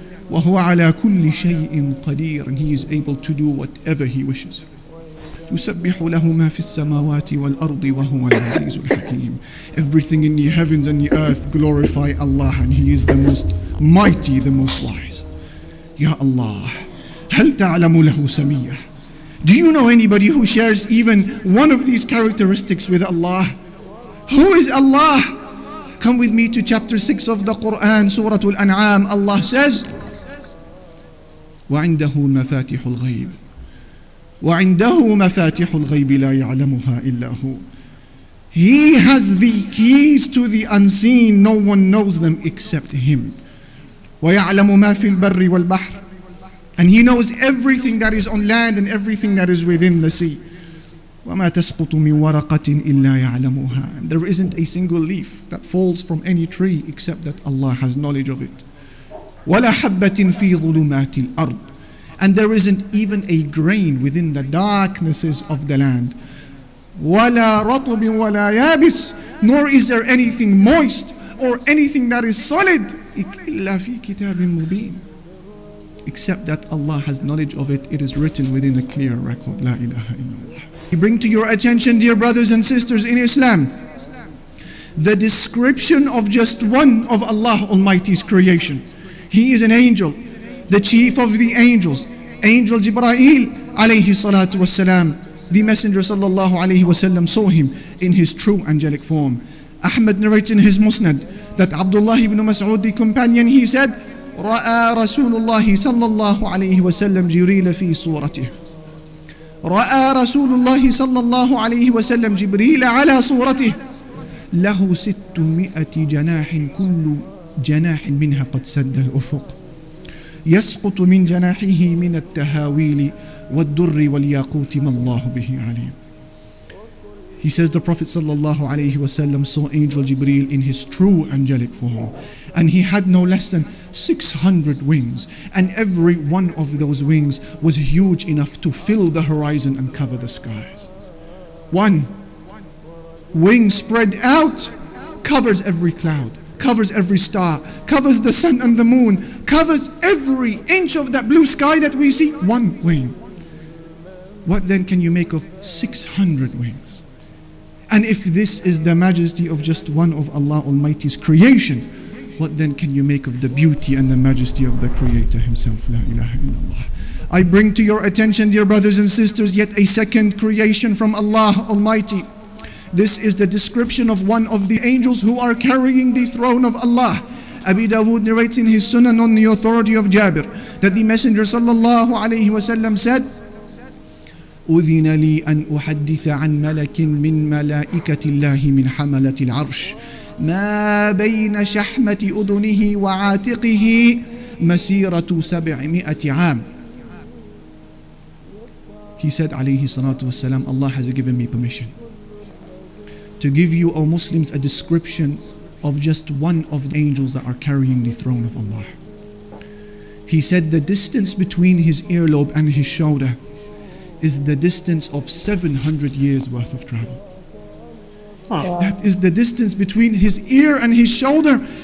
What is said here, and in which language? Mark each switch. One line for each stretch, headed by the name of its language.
Arabic: وَهُوَ عَلَى كُلِّ شَيْءٍ قَدِيرٌ.
English: And He is able to do whatever He wishes.
Arabic: يُسَبِّحُ لَهُ مَا فِي السَّمَاوَاتِ وَالْأَرْضِ وَهُوَ الْعَزِيزُ الْحَكِيمُ.
English: Everything in the heavens and the earth glorify Allah, and He is the most mighty, the most wise.
Arabic: Ya Allah, هل تعلم له سمية?
English: Do you know anybody who shares even one of these characteristics with Allah? Who is Allah? Come with me to chapter 6 of the Quran, Surah Al-An'am. Allah says,
Arabic: وعنده مفاتح الغيب وعنده مفاتح الغيب لا يعلمها إلا هو.
English: He has the keys to the unseen. No one knows them except Him.
Arabic: ويعلم ما في البر والبحر.
English: And He knows everything that is on land and everything that is within the sea.
Arabic: وما تسقط من ورقة إلا يعلمها.
English: And there isn't a single leaf that falls from any tree except that Allah has knowledge of it.
Arabic: ولا حبة في ظلمات الأرض.
English: And there isn't even a grain within the darknesses of the land.
Arabic: ولا رطب ولا يابس.
English: Nor is there anything moist or anything that is solid
Arabic: إلا في كتاب مبين.
English: Except that Allah has knowledge of it. It is written within a clear record.
Arabic: لا إله إلا الله.
English: We bring to your attention, dear brothers and sisters in Islam, the description of just one of Allah Almighty's creation. He is an angel, the chief of the angels, Angel Jibreel alayhi salatu wassalam. The Messenger sallallahu alayhi wasallam saw him in his true angelic form. Ahmad narrates in his Musnad that Abdullah ibn Mas'ud, the companion, he said,
Arabic: رأى رسول الله صلى الله عليه وسلم جبريل في صورته. رأى رسول الله صلى الله عليه وسلم جبريل على صورته له 600 جناح كل جناح منها قد سد الأفق يسقط من جناحه من التهاويل والدر والياقوت ما الله به عليم.
English: He says the Prophet sallallahu alaihi wasallam saw Angel Jibreel in his true angelic form, and he had no less than 600 wings, and every one of those wings was huge enough to fill the horizon and cover the skies. One wing spread out covers every cloud, covers every star, covers the sun and the moon, covers every inch of that blue sky that we see. One wing. What then can you make of 600 wings? And if this is the majesty of just one of Allah Almighty's creation, what then can you make of the beauty and the majesty of the Creator Himself? La ilaha illallah. I bring to your attention, dear brothers and sisters, yet a second creation from Allah Almighty. This is the description of one of the angels who are carrying the throne of Allah. Abi Dawood narrates in his Sunan on the authority of Jabir that the Messenger sallallahu alayhi wasallam said,
Arabic: أذن لي أن أحدث عن ملك من ملائكة الله من حملة العرش ما بين شحمة أذنه وعاتقه مسيرة 700 عام.
English: He said alayhi salatu wasalam, Allah has given me permission to give you, O Muslims, a description of just one of the angels that are carrying the throne of Allah. He said the distance between his earlobe and his shoulder is the distance of 700 years worth of travel. If that is the distance between his ear and his shoulder,